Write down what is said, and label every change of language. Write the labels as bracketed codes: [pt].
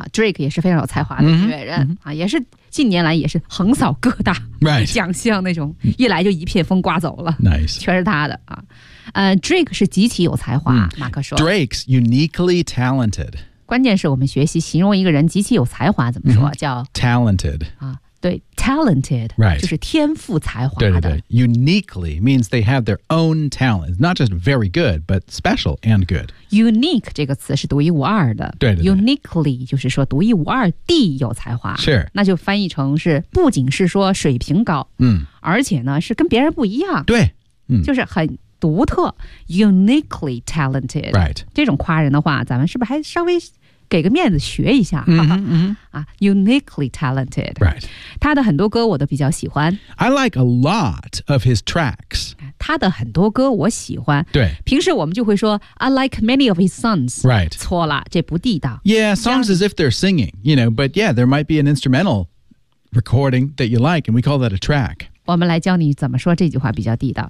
[zh] Drake 也是非常有才华的音乐人。也是近年来也是横扫各大。 [en] Right. [zh] 奖项那种一来就一片风刮走了。 [en] Nice. [zh] 全是他的。Drake 是极其有才华马克说。 [en] Drake's uniquely talented. [zh] 关键是我们学习形容一个人极其有才华怎么说叫 [en] talented、 [zh] 对 talented、 [en] right. [zh] 就是天赋才华的 [en] 对对对 uniquely means they have their own talent not just very good but special and good [zh] unique 这个词是独一无二的对对对 uniquely 就是说独一无二地有才华是那就翻译成是不仅是说水平高、而且呢是跟别人不一样对、就是很独特 [en] uniquely talented、 right. [zh] 这种夸人的话咱们是不是还稍微给个面子学一下、 [en] uniquely talented、 right. [zh] 他的很多歌我都比较喜欢 [en] I like a lot of his tracks [zh] 他的很多歌我喜欢对平时我们就会说 [en] I like many of his songs、 right. [zh] 错了这不地道 [en] Yeah, songs as if they're singing you know, but yeah, there might be an instrumental recording that you like and we call that a track [zh] 我们来教你怎么说这句话比较地道。